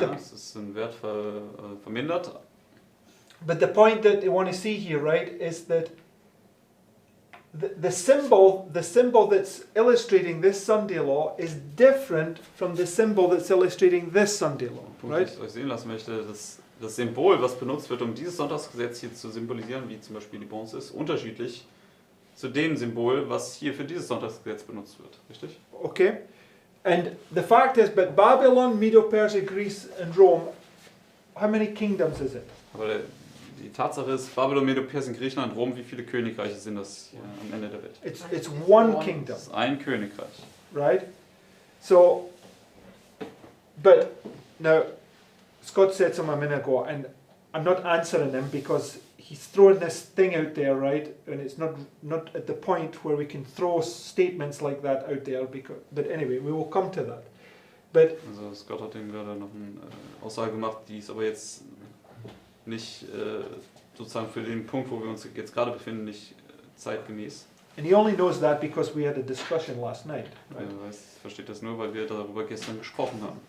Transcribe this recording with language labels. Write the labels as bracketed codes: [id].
[de] Ja, es ist in Wert vermindert. [en] the point that I want to see here, right, is that the symbol that's illustrating this Sunday law is different from the symbol that's illustrating this Sunday law, [de] Punkt, den [en] right? [de] ich euch sehen lassen möchte, das Symbol, was benutzt wird, um dieses Sonntagsgesetz hier zu symbolisieren, wie zum Beispiel die Bronze ist, unterschiedlich zu dem Symbol, was hier für dieses Sonntagsgesetz benutzt wird. Richtig? [en] Okay, and the fact is, but Babylon, Medo-Persia, Greece, and Rome, how many kingdoms is it? [de] Aber die Tatsache ist, Babylon, Medo-Persien, Griechenland, Rom, wie viele Königreiche sind das hier am Ende der Welt? [en] It's one kingdom, [de] Das ist ein Königreich. [en] right? So, but now, Scott said some a minute ago, and I'm not answering him because he's throwing this thing out there, right? And it's not at the point where we can throw statements like that out there. But anyway, we will come to that. But [de] Also Scott hat ihm gerade noch eine Aussage gemacht, die ist aber jetzt nicht sozusagen für den Punkt, wo wir uns jetzt gerade befinden, nicht zeitgemäß. [en] and he only knows that because we had a discussion last night. Right? [de] Er versteht das nur, weil wir darüber gestern gesprochen haben.